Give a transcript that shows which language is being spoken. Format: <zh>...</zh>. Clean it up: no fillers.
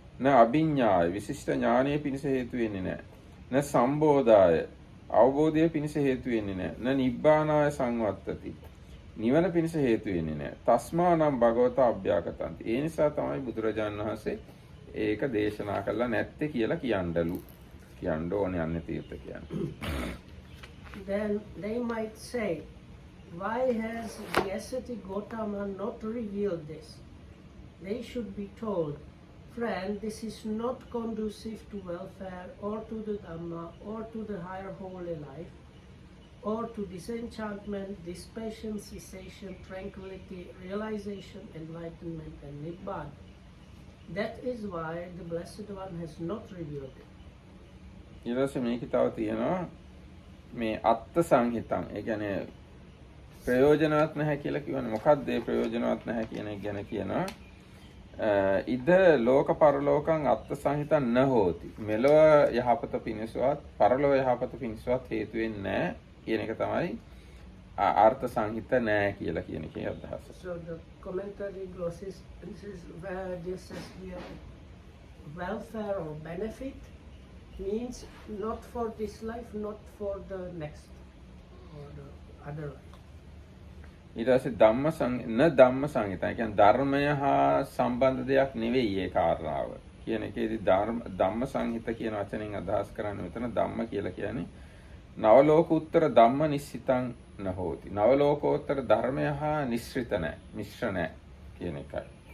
<pi>න අභිඥාය</pi> <si>විශිෂ්ට ඥානය පිණිස හේතු වෙන්නේ නැහැ.</si> <pi>න සම්බෝධාය</pi> <si>අවබෝධය පිණිස හේතු වෙන්නේ නැහැ.</si> <pi>න නිබ්බානාය සංවත්තති</pi> <si>නිවන පිණිස හේතු වෙන්නේ නැහැ.</si> <pi>තස්මානම් භගවතා අභ්‍යාකතන්ති.</pi> <si>ඒ නිසා තමයි බුදුරජාණන් වහන්සේ ඒක දේශනා කළා නැත්තේ කියලා කියන්නලු. කියන්න ඕනේ අන්‍ය තීර්ථකයන්.</si> <en>Then they might say, why has the ascetic Gautama not revealed this? they should be told, friend, this is not conducive to welfare or to the Dhamma or to the higher holy life or to disenchantment, dispassion, cessation, tranquility, realization, enlightenment, and Nibbana. That is why the Blessed One has not revealed it.</en> <si>ඊට පස්සේ මේකේ තව තියෙනවා මේ</si> <pi>අත්ත් සංහිතං.</pi> <si>ඒ කියන්නේ ප්‍රයෝජනවත් නැහැ කියලා කියවනේ. මොකක්ද ඒ ප්‍රයෝජනවත් නැහැ කියන එක ගැන කියනවා.</si> <pi>ඉද ලෝක පරලෝකං අත්ත් සංහිතං න හෝති.</pi> <si>මෙලොව යහපත පිණිසවත් පරලොව යහපත පිණිසවත් හේතු වෙන්නේ නැහැ කියන එක තමයි අර්ථ සංහිත නැහැ කියලා කියන එකේ අදහස.</si> <en>So the commentary glosses, this is where this says here, welfare or benefit means not for this life, not for the next or the other life.</en> <si>ඊට පස්සේ</si> <pi>ධම්ම සංහිතං.</pi> <si>ඒ කියන්නේ ධර්මය හා සම්බන්ධ දෙයක් නෙවෙයි ඒ කාරණාව. කියන එකේදී ධම්ම සංහිත කියන වචනෙන් අදහස් කරන්නේ මෙතන ධම්ම කියලා කියන්නේ</si> <pi>නවලෝකෝත්තර ධම්ම නිස්සිතං නහෝති.</pi> <si>නවලෝකෝත්තර ධර්මය හා නිස්ෘත නැහැ, මිශ්‍ර නැහැ කියන එකයි.</si>